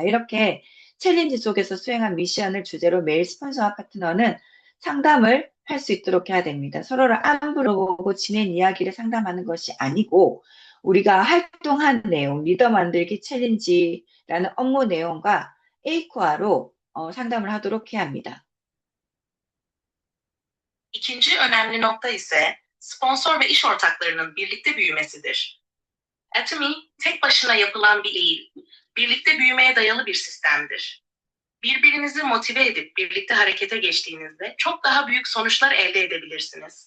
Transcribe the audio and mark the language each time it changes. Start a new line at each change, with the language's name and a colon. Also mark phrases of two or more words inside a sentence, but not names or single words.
Korean: 이렇게 챌린지 속에서 수행한 미션을 주제로 매일 스폰서와 파트너는 상담을 할 수 있도록 해야 됩니다. 서로를 안부를 보고 지낸 이야기를 상담하는 것이 아니고 우리가 활동한 내용, 리더 만들기 챌린지라는 업무 내용과 A코아로 상담을 하도록 해야 합니다.
Turkish: İkinci önemli nokta ise sponsor ve iş ortaklarının birlikte büyümesidir. Atomy tek başına yapılan bir değil, birlikte büyümeye dayalı bir sistemdir. Birbirinizi motive edip birlikte harekete geçtiğinizde çok daha büyük sonuçlar elde edebilirsiniz.